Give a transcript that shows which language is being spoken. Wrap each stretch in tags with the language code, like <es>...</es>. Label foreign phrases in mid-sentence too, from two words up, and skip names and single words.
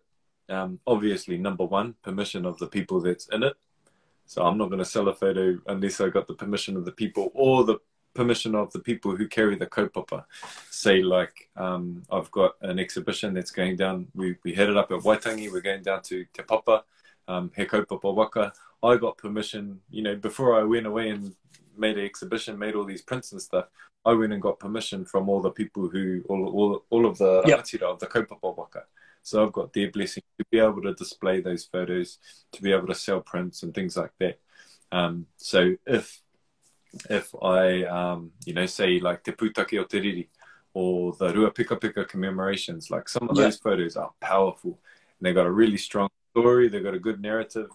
<en>Obviously, number one, permission of the people that's in it. So I'm not going to sell a photo unless I got the permission of the people or the permission of the people who carry the kaupapa. Say, like, I've got an exhibition that's going down. We had it up at Waitangi. We're going down to Te Papa,</en> <mi>he kaupapa waka.</mi> <en>I got permission, you know, before I went away and made an exhibition, made all these prints and stuff. I went and got permission from all the people who, all of the rangatira of the</en> <mi>kaupapa waka.</mi> <en>So I've got their blessing to be able to display those photos, to be able to sell prints and things like that. So if I, you know, say like Te Pūtake o Te Riri or the Rua Pika Pika commemorations, like some of those photos are powerful and they've got a really strong story, they've got a good narrative.</en>